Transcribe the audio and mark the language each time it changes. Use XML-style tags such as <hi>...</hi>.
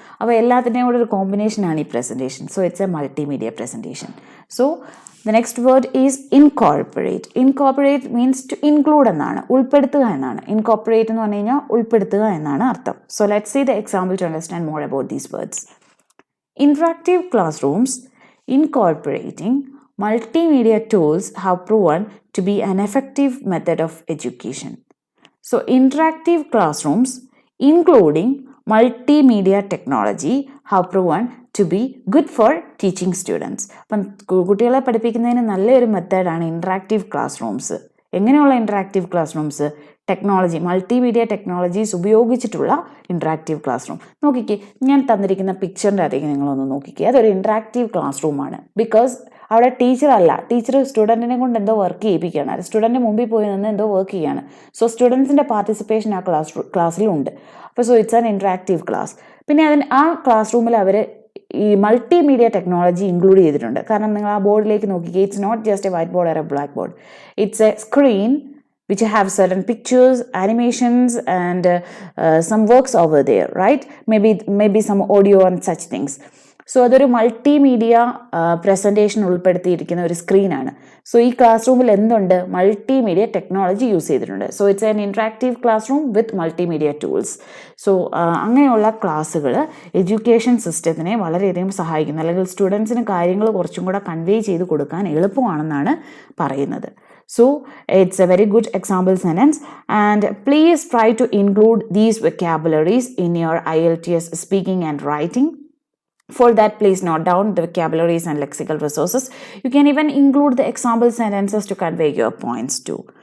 <ml>അപ്പോൾ എല്ലാത്തിൻ്റെയും കൂടെ ഒരു കോമ്പിനേഷനാണ് ഈ presentation.</ml> <en>So it's a multimedia presentation. So the next word is incorporate. Incorporate means to include</en> <ml>എന്നാണ്, ഉൾപ്പെടുത്തുക എന്നാണ്. ഇൻകോർപ്പറേറ്റ് എന്ന് പറഞ്ഞു കഴിഞ്ഞാൽ ഉൾപ്പെടുത്തുക എന്നാണ് അർത്ഥം.</ml> <en>So let's see the example to understand more about these words. Interactive classrooms incorporating multimedia tools have proven to be an effective method of education. So, interactive classrooms including multimedia technology have proven to be good for teaching students.</en> <ml>അപ്പം കുട്ടികളെ പഠിപ്പിക്കുന്നതിന് നല്ലൊരു മെത്തേഡാണ് interactive class rooms. എങ്ങനെയുള്ള interactive class rooms? Technology multimedia technologies ഉപയോഗിച്ചിട്ടുള്ള interactive class room. നോക്കിക്കേ, ഞാൻ തന്നിരിക്കുന്ന പിക്ചറിൻ്റെ അകത്തേക്ക് നിങ്ങളൊന്ന് നോക്കിക്കേ. അതൊരു ഇൻട്രാക്റ്റീവ് ക്ലാസ് റൂമാണ്. ബിക്കോസ് അവിടെ ടീച്ചർ സ്റ്റുഡൻറ്റിനെ കൊണ്ട് എന്തോ വർക്ക് ചെയ്യിപ്പിക്കുകയാണ്. സ്റ്റുഡൻറ്റ് മുമ്പിൽ പോയി നിന്ന് എന്തോ വർക്ക് ചെയ്യുകയാണ്. സോ സ്റ്റുഡൻസിൻ്റെ പാർട്ടിസിപ്പേഷൻ ആ ക്ലാസ്സിലുണ്ട്. അപ്പോൾ</ml> <en>So it's an interactive class.</en> <ml>പിന്നെ ആ ക്ലാസ് റൂമിൽ അവർ ഈ മൾട്ടിമീഡിയ ടെക്നോളജി ഇൻക്ലൂഡ് ചെയ്തിട്ടുണ്ട്. കാരണം നിങ്ങൾ ആ ബോർഡിലേക്ക് നോക്കിക്കേ,</ml> <en>It's not just a white board or a black board. It's a screen which have certain pictures, animations, and some works over there, right? Maybe some audio and such things.</en> <ml>So അതൊരു multimedia presentation ഉൾപ്പെടുത്തിയിരിക്കുന്ന ഒരു സ്ക്രീനാണ്. So ഈ class റൂമിൽ എന്തുണ്ട്? Multimedia technology use ചെയ്തിട്ടുണ്ട്.</ml> <en>So it's an interactive classroom with multimedia tools.</en> <ml>So അങ്ങനെയുള്ള ക്ലാസ്സുകൾ education സിസ്റ്റത്തിനെ വളരെയധികം സഹായിക്കുന്നു, അല്ലെങ്കിൽ സ്റ്റുഡൻസിന് കാര്യങ്ങൾ കുറച്ചും കൂടെ കൺവേ ചെയ്ത് കൊടുക്കാൻ എളുപ്പമാണെന്നാണ് പറയുന്നത്.</ml> <en>So it's a very good example sentence, and please try to include these vocabularies in your IELTS speaking and writing. For that, please note down the vocabularies and lexical resources. You can even include the example sentences to convey your points too.</en>